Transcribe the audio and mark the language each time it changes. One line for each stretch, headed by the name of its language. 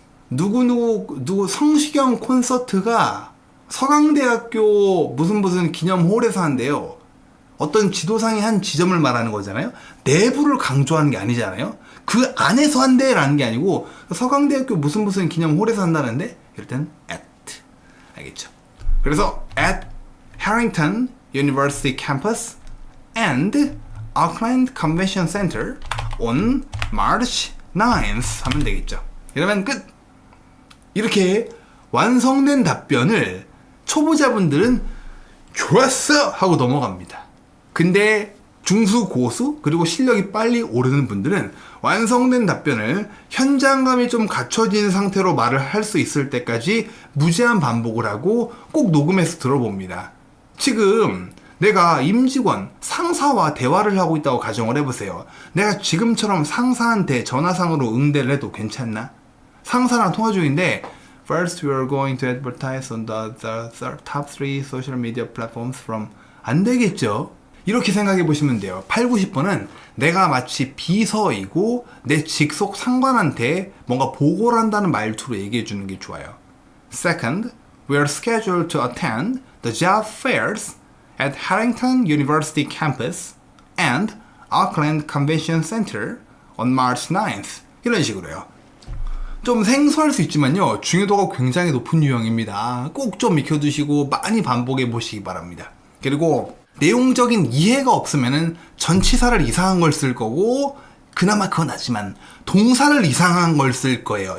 Korean: 누구 성시경 콘서트가 서강대학교 무슨 기념홀에서 한대요. 어떤 지도상의 한 지점을 말하는 거잖아요. 내부를 강조하는 게 아니잖아요. 그 안에서 한대라는 게 아니고 서강대학교 무슨 기념홀에서 한다는데 이럴 때는 at. 알겠죠? 그래서
English: at Harrington University Campus and Auckland Convention Center on March 9th
Korean: 하면 되겠죠. 이러면 끝! 이렇게 완성된 답변을 초보자분들은 좋았어! 하고 넘어갑니다. 근데 중수, 고수, 그리고 실력이 빨리 오르는 분들은 완성된 답변을 현장감이 좀 갖춰진 상태로 말을 할 수 있을 때까지 무제한 반복을 하고 꼭 녹음해서 들어봅니다. 지금 내가 임직원, 상사와 대화를 하고 있다고 가정을 해보세요. 내가 지금처럼 상사한테 전화상으로 응대를 해도 괜찮나? 상사랑 통화 중인데
English: First we are going to advertise on the top 3 social media platforms from
Korean: 안 되겠죠? 이렇게 생각해 보시면 돼요. 8, 90번은 내가 마치 비서이고 내 직속 상관한테 뭔가 보고를 한다는 말투로 얘기해 주는 게 좋아요.
English: Second, we are scheduled to attend the job fairs at Harrington University campus and Auckland Convention Center on March 9th.
Korean: 이런 식으로요. 좀 생소할 수 있지만요. 중요도가 굉장히 높은 유형입니다. 꼭 좀 익혀두시고 많이 반복해 보시기 바랍니다. 그리고 내용적인 이해가 없으면은 전치사를 이상한 걸 쓸 거고 그나마 그건 하지만 동사를 이상한 걸 쓸 거예요.